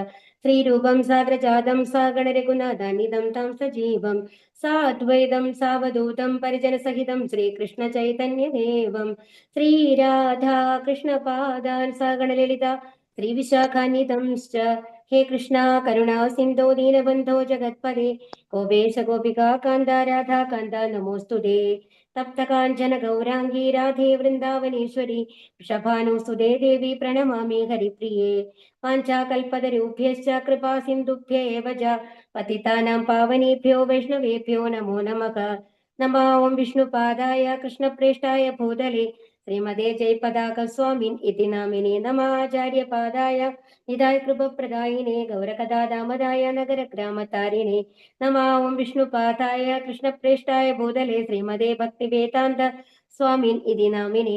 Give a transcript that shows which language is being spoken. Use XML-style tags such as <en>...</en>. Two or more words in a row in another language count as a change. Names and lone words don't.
<sa>ശ്രീരൂപം സാഗ്രജാതം സാഗണരഘുനാഥാനിധം തം സജീവം സാദ്വൈതം സാവധൂതം പരിജനസഹിതം ശ്രീകൃഷ്ണ ചൈതന്യദേവം ശ്രീരാധാ കൃഷ്ണപാദാൻ സാഗണലളിത ശ്രീവിശാഖാന്വിതംശ്ച. ഹേ കൃഷ്ണ കരുണാ സിന്ധോ ദീനബന്ധോ ജഗത്പദേ ഗോപേശ ഗോപികാ കാന്ത രാധാ കാന്ത നമോസ്തുതേ. തപ്തകാഞ്ചന ഗൗരാംഗീ രാധേ വൃന്ദാവനേശ്വരി വൃഷഭാനുസുതേ ദേവി പ്രണമാമി ഹരിപ്രിയേ. വാഞ്ചാകൽപതരുഭ്യശ്ച കൃപാ സിന്ധുഭ്യ ഏവ ച പതിതാനാം പാവനേഭ്യോ വൈഷ്ണവേഭ്യോ നമോ നമഃ. നമോ വിഷ്ണുപാദായ കൃഷ്ണപ്രേഷ്ഠായ ഭൂതലേ ശ്രീമതേ ജയപതാക സ്വാമിൻ ഇതി നാമിനെ. നമാചാര്യപാദായ നിതായ കൃപപ്രദായിനെ ഗൗരകഥാദാമദായ നഗരഗ്രാമതാരിണേ. നമോ വിഷ്ണുപാദായ കൃഷ്ണപ്രേഷ്ഠായ ഭൂതലേ ശ്രീമതേ ഭക്തിവേദാന്ത സ്വാമിൻ ഇതി നാമിനെ.</sa>